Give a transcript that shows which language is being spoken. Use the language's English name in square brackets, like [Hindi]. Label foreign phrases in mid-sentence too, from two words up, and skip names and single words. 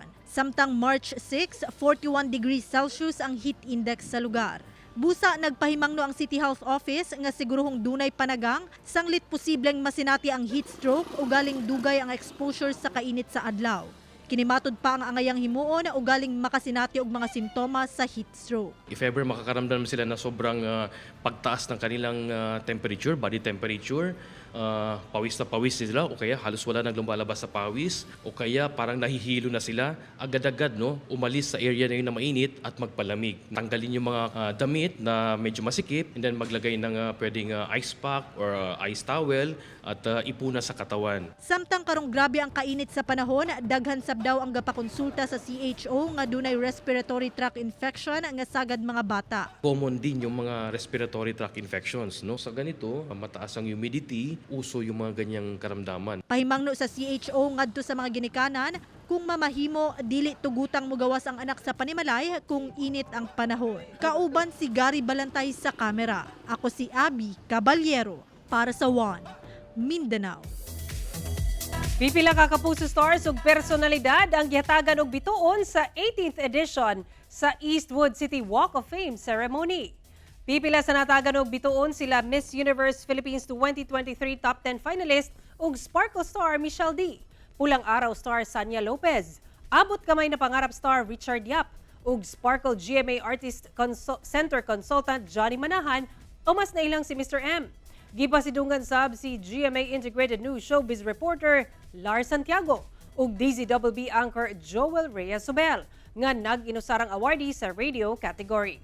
[Cebuano] Samtang March 6, 41 [English] degrees Celsius [Cebuano] ang heat index sa lugar. Busa nagpahimangno ang City Health Office nga siguruhong dunay panagang sanglit posibleng masinati ang [English] heat stroke [Cebuano] o galing dugay ang exposure sa kainit sa adlaw. Kinimatod pa ang angayang himuon o galing makasinati og mga sintomas sa [English] heat stroke. If ever [Filipino] makakaramdam sila na sobrang pagtaas ng kanilang temperature, [English] body temperature, [Filipino] pawis na pawis sila o kaya halos wala nang lumalabas sa pawis o kaya parang nahihilo na sila, agad-agad umalis sa area na yun na mainit at magpalamig. Tanggalin yung mga damit na medyo masikip and then maglagay ng pwedeng [English] ice pack or ice towel [Filipino] at ipuna sa katawan. [Cebuano] Samtang karong grabe ang kainit sa panahon, daghan sab daw ang gapakonsulta sa CHO nga dunay [English] respiratory tract infection [Cebuano] nga sagad mga bata. [Filipino] Common din yung mga [English] respiratory tract infections. [Filipino] Sa ganito, mataas ang humidity, uso yung mga ganyang karamdaman. [Cebuano] Pahimangno sa CHO ngadto sa mga ginikanan, kung mamahimo, dili tugutang mugawas ang anak sa panimalay kung init ang panahon. Kauban si Gary Balantay sa kamera. Ako si Abby Caballero para sa One Mindanao. Pipila ka Kapuso stars ug personalidad ang gihatagan og bituon sa 18th edition sa Eastwood City Walk of Fame ceremony. Pipila sa natagan og bituon sila Miss Universe Philippines 2023 Top 10 finalist ug Sparkle star Michelle D, Pulang Araw star Sanya Lopez, Abot Kamay na Pangarap star Richard Yap ug Sparkle GMA Artist Center Consultant Johnny Manahan o mas nailang si Mr. M. Gipasidungan sab si GMA Integrated News Showbiz reporter Lars Santiago ug DZWB anchor Joel Reyes-Sobel nga nag-inusarang awardee sa [English] radio category.